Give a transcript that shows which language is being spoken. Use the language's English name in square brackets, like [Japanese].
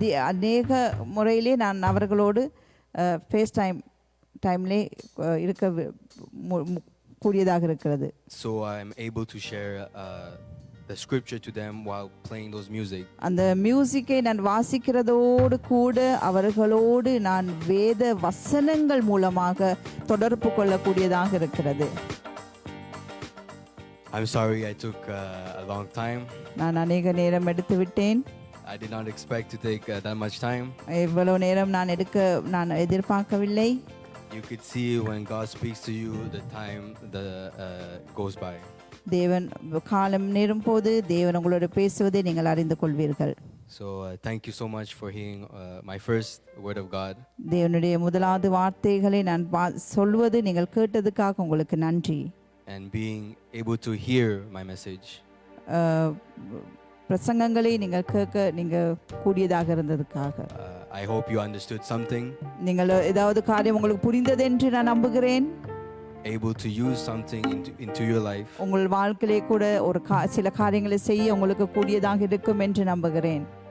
[Tamil] அநேக முறையிலே நான் அவர்களோடு ஃபேஸ் டைம்லே இருக்க கூடியதாக இருக்கிறது. [English] So I'm able to share the scripture to them while playing those music. [Tamil] அந்த மியூசிக்கை நான் வாசிக்கிறதோடு கூட அவர்களோடு நான் வேத வசனங்கள் மூலமாக தொடர்பு கொள்ளக்கூடியதாக இருக்கிறது. [English] I'm sorry I took a long time. [Tamil] நான் அநேக நேரம் எடுத்து விட்டேன். [English] I did not expect to take that much time. [Tamil] இவ்வளவு நேரம் நான் எதிர்பார்க்கவில்லை. [English] You could see when God speaks to you, the time goes by. [Tamil] தேவன் காலம் நேரும் போது தேவன் உங்களோட பேசுவதை நீங்கள் அறிந்து கொள்வீர்கள். [English] So thank you so much for hearing my first word of God. [Tamil] தேவனுடைய முதலாவது வார்த்தைகளை நான் சொல்வது நீங்கள் கேட்டதுக்காக உங்களுக்கு நன்றி. [English] And being able to hear my message. [Tamil] பிரசங்கங்களை நீங்கள் கேட்க நீங்கள் கூடியதாக இருந்ததுக்காக. [English] I hope you understood something. [Tamil] நீங்கள் ஏதாவது காரியம் உங்களுக்கு புரிந்தது என்று நான் நம்புகிறேன். [English] Able to use something into your life. [Tamil] உங்கள் வாழ்க்கையிலே கூட ஒரு சில காரியங்களை செய்ய உங்களுக்கு கூடியதாக இருக்கும் என்று நம்புகிறேன்.